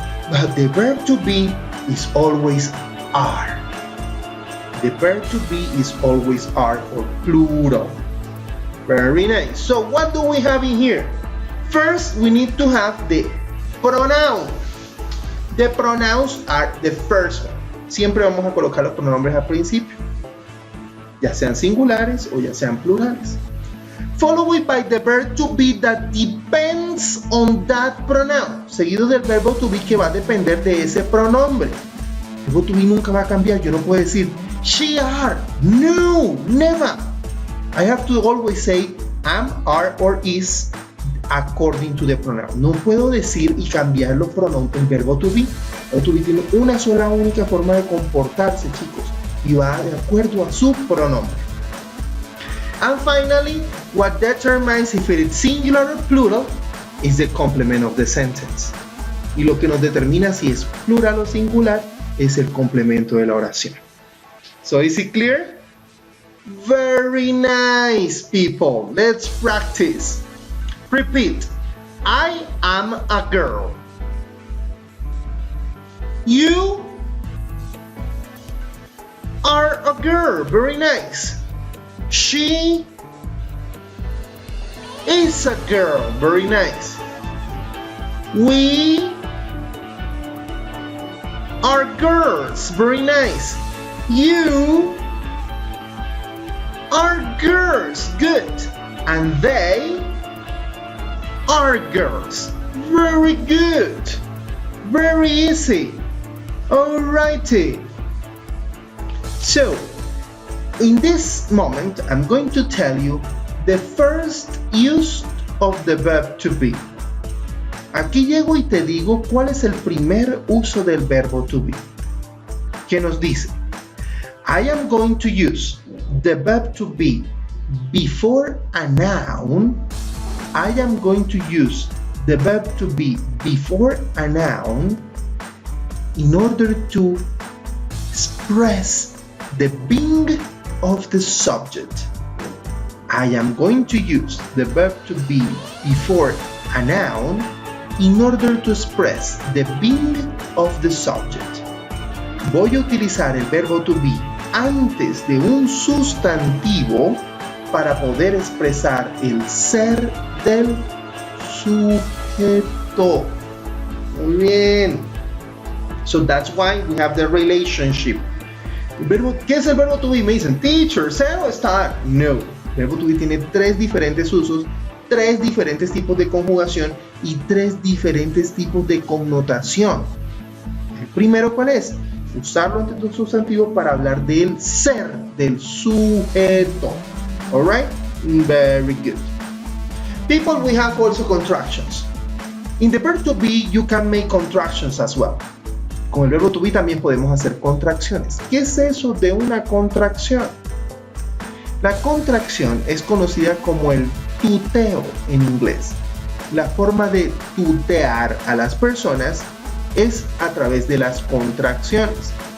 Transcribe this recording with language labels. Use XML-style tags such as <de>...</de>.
<en>But the verb to be is always are. The verb to be is always are for plural. Very nice. So what do we have in here? First, we need to have the pronoun. The pronouns are the first one.</en> <es>Siempre vamos a colocar los pronombres al principio, ya sean singulares o ya sean plurales.</es> <en>Followed by the verb to be that depends on that pronoun.</en> <es>Seguido del verbo to be que va a depender de ese pronombre. El verbo to be nunca va a cambiar. Yo no puedo decir she, are.</es> <en>No, never. I have to always say am, are, or is according to the pronoun.</en> <es>No puedo decir y cambiar los pronombres del verbo to be. El verbo to be tiene una sola única forma de comportarse, chicos, y va de acuerdo a su pronombre.</es> <en>And finally, what determines if it is singular or plural is the complement of the sentence.</en> <es>Y lo que nos determina si es plural o singular es el complemento de la oración.</es> <en>So is it clear? Very nice, people. Let's practice. Repeat. I am a girl. You are a girl. Very nice. She is a girl. Very nice. We are girls. Very nice. You are girls. Good. And they are girls. Very good. Very easy. Alrighty. So, in this moment, I'm going to tell you the first use of the verb to be.</en> <es>Aquí llego y te digo cuál es el primer uso del verbo to be. ¿Qué nos dice?</es> <en>I am going to use the verb to be before a noun. I am going to use the verb to be before a noun in order to express the being of the subject. I am going to use the verb to be before a noun in order to express the being of the subject.</en> <es>Voy a utilizar el verbo to be antes de un sustantivo para poder expresar el ser del sujeto. Muy bien.</es> <en>So that's why we have the relationship.</en> <es>¿Qué es el verbo to be? Me dicen, teacher, ser o estar. No. El verbo to be tiene tres diferentes usos, tres diferentes tipos de conjugación y tres diferentes tipos de connotación. El primero, ¿cuál es? Usarlo antes de un sustantivo para hablar del ser, del sujeto.</es> <en>Alright? Very good. People, we have also contractions. In the verb to be, you can make contractions as well.</en> <es>Con el verbo to be también podemos hacer contracciones. ¿Qué es eso de una contracción? La contracción es conocida como el tuteo en inglés. La forma de tutear a las personas es a través de las contracciones.</es>